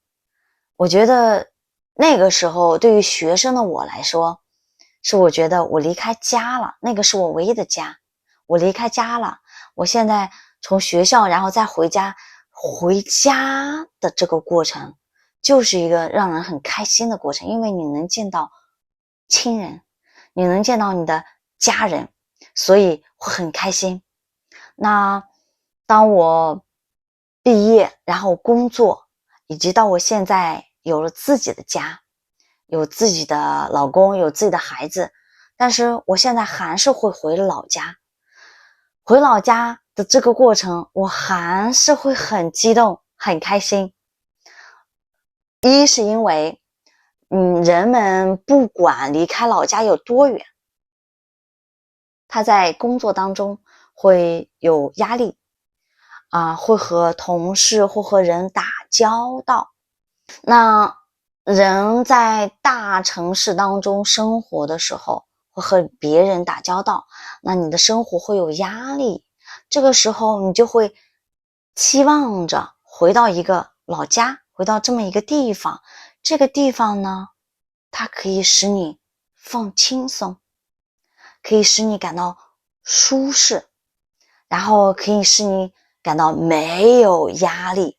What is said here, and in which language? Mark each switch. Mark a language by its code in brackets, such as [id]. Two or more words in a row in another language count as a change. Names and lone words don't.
[zh] 我覺得那個時候對於學生的我來說，是我覺得我離開家了，那個是我唯一的家，我離開家了，我現在從學校然後再回家，回家的這個過程就是一個讓人很開心的過程，因為你能見到親人，你能見到你的家人，所以會很開心。那當我畢業，然後工作，以及到我現在有了自己的家，有自己的老公，有自己的孩子，但是我現在還是会回老家。回老家的這個過程，我還是會很激動，很開心。一是因為人們不管離開老家有多遠，他在工作當中會有壓力會和同事或和人打交道。那人在大城市当中生活的时候，会和別人打交道，那你的生活会有壓力，這個時候你就會期望着回到一個老家，回到這麼一個地方。這個地方呢，它可以使你放輕鬆，可以使你感到舒適，然後可以使你感到沒有壓力。